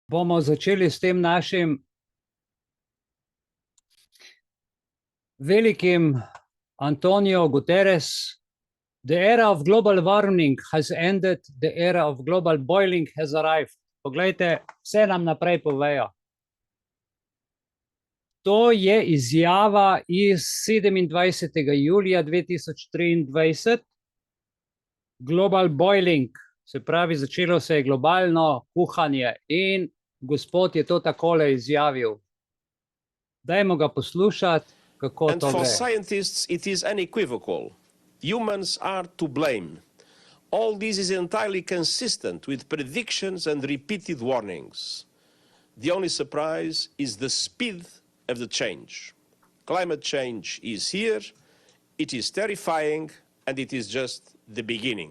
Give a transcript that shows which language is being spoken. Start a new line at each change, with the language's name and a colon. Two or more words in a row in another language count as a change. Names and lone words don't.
Slovenian: Bomo začeli s tem našim velikim Antonio Guterres.
English: The era of global warming has ended, the era of global boiling has arrived.
Slovenian: Poglejte, vse nam naprej povejo. To je izjava iz 27. julija 2023.
English: Global boiling,
Slovenian: se pravi, začelo se je globalno kuhanje in gospod je to takole izjavil. Dajmo ga poslušati, kako
English: And to for
Slovenian: gre.
English: scientists, it is unequivocal. Humans are to blame. All this is entirely consistent with predictions and repeated warnings. The only surprise is the speed of the change. Climate change is here, it is terrifying, and it is just the beginning.